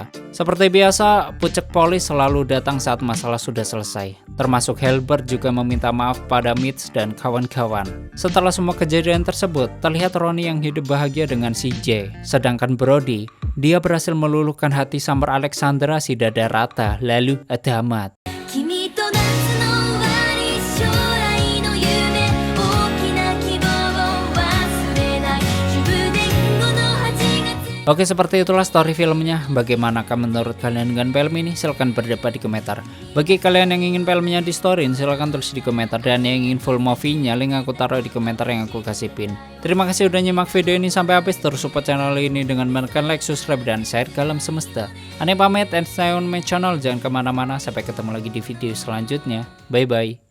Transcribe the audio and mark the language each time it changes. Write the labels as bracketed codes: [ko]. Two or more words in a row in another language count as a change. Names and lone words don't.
[id] Seperti biasa, pucuk Polly selalu datang saat masalah sudah selesai. Termasuk Halberd juga meminta maaf pada Mitch dan kawan-kawan. Setelah semua kejadian tersebut, terlihat Ronnie yang hidup bahagia dengan si Jay. Sedangkan Brody, dia berhasil meluluhkan hati Summer Alexandra si dada rata, lalu tamat. [ja] 君と夏の終わり将来の夢大きな希望を忘れない10年後の8月 [id] Oke, seperti itulah story filmnya. Bagaimanakah menurut kalian dengan film ini? Silahkan berdebat di komentar. Bagi kalian yang ingin filmnya di storyin, silahkan tulis di komentar. Dan yang ingin [en] full movie- [id] nya, link aku taruh di komentar yang aku kasih pin. Terima kasih udah nyimak video ini sampai habis. Terus support channel ini dengan menekan like, subscribe, dan share ke alam semesta. Aneh pamit [en] and stay on my channel. [id] Jangan kemana-mana. Sampai ketemu lagi di video selanjutnya. Bye-bye.